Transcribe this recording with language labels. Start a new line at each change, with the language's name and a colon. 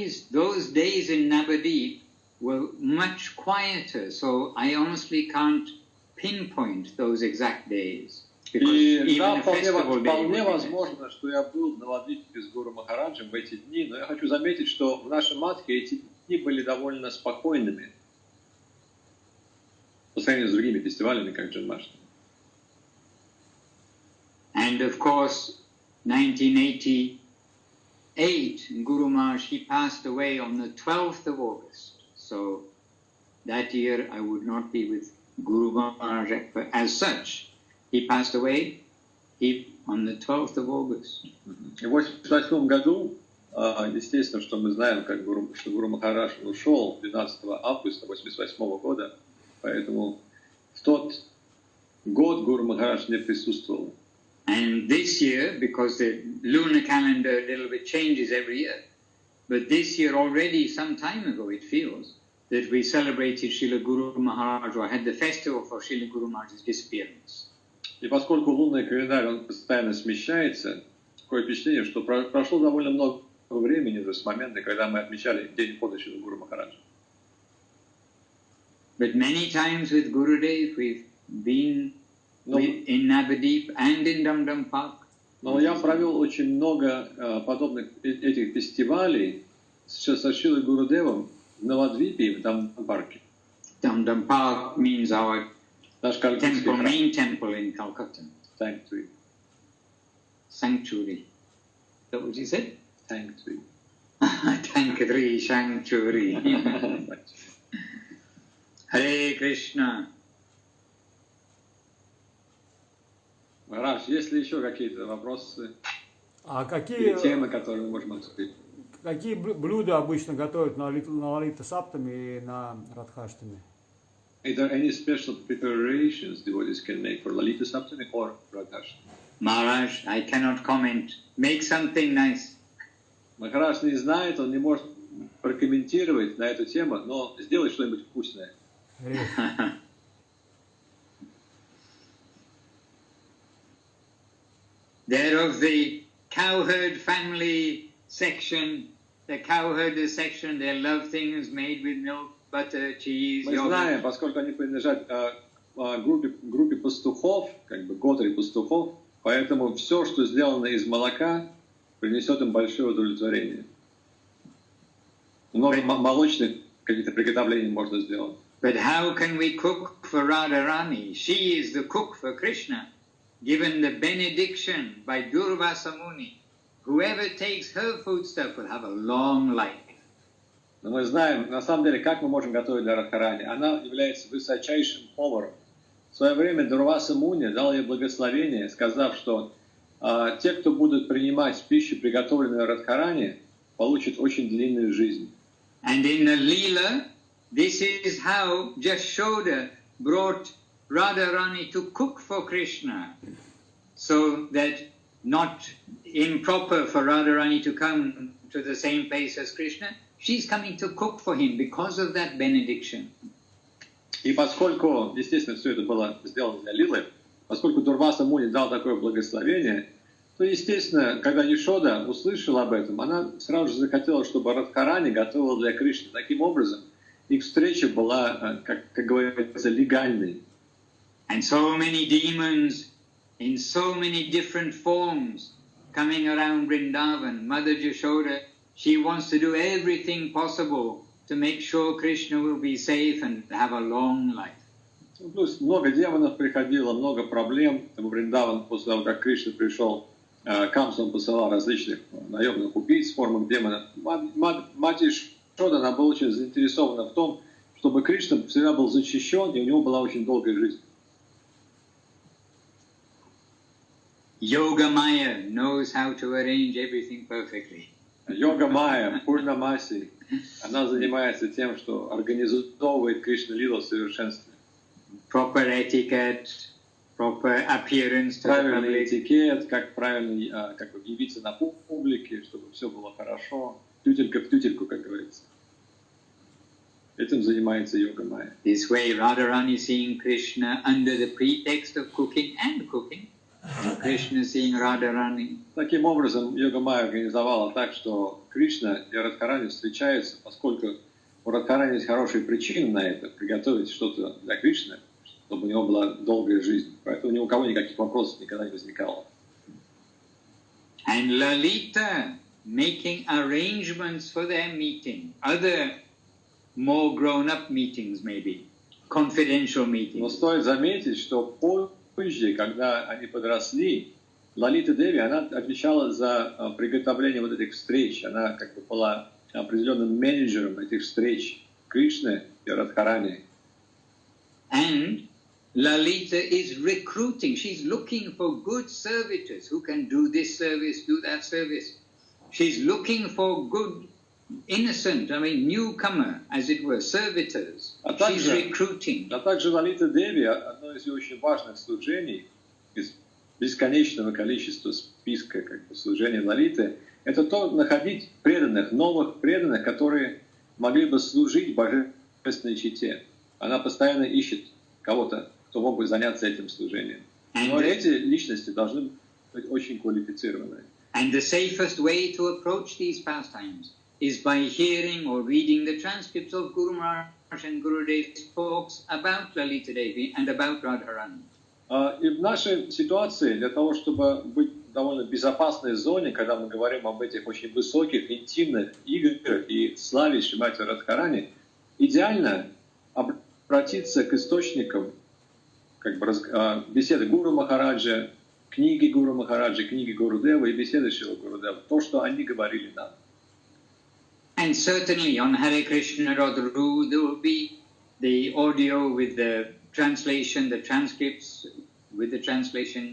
English: Those days in Navadip were much quieter, so I honestly can't pinpoint those exact days.
Russian: И да, вполне возможно, что я был в Навадвипе с Гуру Махараджем в эти дни, но я хочу заметить, что в нашей матке эти дни были довольно спокойными по сравнению с другими фестивалями, как Джанмаштами.
English: And of course, 1988, Guru Maharaj, he passed away on the 12th of August. So that year I would not be with Guru Maharaj as such. He passed away on the 12th of August.
Russian: В 1988 году, естественно, что мы знаем, что Гуру Махарадж ушел 12 августа 1988 года, поэтому в тот год Гуру Махарадж не присутствовал.
English: And this year, because the lunar calendar a little bit changes every year, but this year already some time ago it feels that we celebrated Srila Guru Maharaj, or had the festival for Srila Guru Maharaj's disappearance.
Russian: И поскольку лунный календарь он постоянно смещается, такое впечатление, что прошло довольно много времени уже с момента, когда мы отмечали день ухода Шрила Гуру Махараджа.
English: But many times with Gurudev we've been in Navadip and in Dum Park.
Russian: Но я провел очень много подобных этих фестивалей со Шрилой Гурудевом в Навадвипе и в Дам-парке.
English: Dum Park means our main temple in Calcutta. Sanctuary. Sanctuary. Is that what you said? Sanctuary. Sanctuary, sanctuary. Hare Krishna.
Russian: Махарадж, есть ли еще какие-то вопросы? А какие темы, которые мы можем обсудить? Какие блюда обычно готовят на Лалита Саптами и на Радхаштами?
English: Are there any special preparations devotees can make for Lalita Saptami or Radhashtami? Maharaj, I cannot comment. Make something nice.
Russian: Махарадж не знает, он не может прокомментировать на эту тему, но сделай что-нибудь вкусное.
English: They're of the cowherd family section, the cowherder section, they love things made with milk, butter, cheese,
Russian: Мы
English: yogurt.
Russian: знаем, поскольку они принадлежат группе пастухов, как бы готри пастухов, поэтому все, что сделано из молока, принесет им большое удовлетворение. Много молочных каких-то приготовлений можно сделать.
English: But how can we cook for Radharani? She is the cook for Krishna, given the benediction by Durvasa Muni. Whoever takes her foodstuff will have a long life.
Russian: Но мы знаем, на самом деле, как мы можем готовить для Радхарани. Она является высочайшим поваром. В свое время Дурваса Муни дал ей благословение, сказав, что те, кто будут принимать пищу, приготовленную Радхарани, получат очень длинную жизнь.
English: And in the Leela, this is how Jashoda brought Radharani to cook for Krishna, so that not improper for Radharani to come to the same place as Krishna. She's coming to cook for him because of that benediction.
Russian: И поскольку, естественно, все это было сделано для Лилы, поскольку Дурваса Муни дал такое благословение, то, естественно, когда Яшода услышала об этом, она сразу же захотела, чтобы Радхарани готовила для Кришны. Таким образом, их встреча была, как говорится, легальной.
English: And so many demons in so many different forms coming around Vrindavan. Mother Yashoda, she wants to do everything possible to make sure Krishna will be safe and have a long life.
Russian: Плюс много демонов приходило, много проблем. В Вриндаван, после того, как Кришна пришел, Камса он посылал различных наемных убийц в формах демонов. Мать Яшода, она была очень заинтересована в том, чтобы Кришна всегда был защищен, и у него была очень долгая жизнь.
English: Yoga Maya knows how to arrange everything perfectly.
Russian: Йога Майя, Пурнамаси, она занимается тем, что организовывает Кришна Лилу в совершенстве.
English: Proper etiquette, proper appearance to the
Russian: Правильный
English: public.
Russian: этикет, как правильно как бы явиться на публике, чтобы все было хорошо. Тютелька в тютельку, как говорится. Этим занимается Йога Майя.
English: This way Radharani seeing Krishna under the pretext of cooking and cooking. And Krishna seeing Radharani.
Russian: Таким образом, Йога Майя организовала так, что Кришна и Радхарани встречаются, поскольку у Радхарани есть хорошие причины на это, приготовить что-то для Кришны, чтобы у него была долгая жизнь. Поэтому ни у кого никаких вопросов никогда не возникало.
English: And Lalita making arrangements for their meeting. Other more grown-up meetings maybe. Confidential
Russian: Но
English: meetings.
Russian: стоит заметить, что позже, когда они подросли, Лалита Деви, она отвечала за приготовление вот этих встреч. Она как бы была определенным менеджером этих встреч Кришны и Радхарани.
English: And Lalita is recruiting. She's looking for good servitors who can do this service, do that service. She's looking for good, innocent, newcomer, as it were, servitors. She's recruiting.
Russian: А также Лалита Деви, одно из ее очень важных служений, из бесконечного количества списка как бы, служений Лалиты, это то находить преданных, новых преданных, которые могли бы служить божественной чете. Она постоянно ищет кого-то, кто мог бы заняться этим служением. Но эти личности должны быть очень квалифицированные.
English: And the safest way to approach these pastimes is by hearing or reading the transcripts of Guru Maharaj and Gurudev's talks about Lalita Devi and about Radharani.
Russian: И в нашей ситуации, для того, чтобы быть в довольно безопасной зоне, когда мы говорим об этих очень высоких, интимных играх и славе Шримати Радхарани, идеально обратиться к источникам как бы, беседы Гуру Махараджа, книги Гуру Махараджа, книги Гурудева и беседы Шрила Гурудева, то, что они говорили нам.
English: And certainly on Hare.Krishna.ru there will be the audio with the translation, the transcripts with the translation.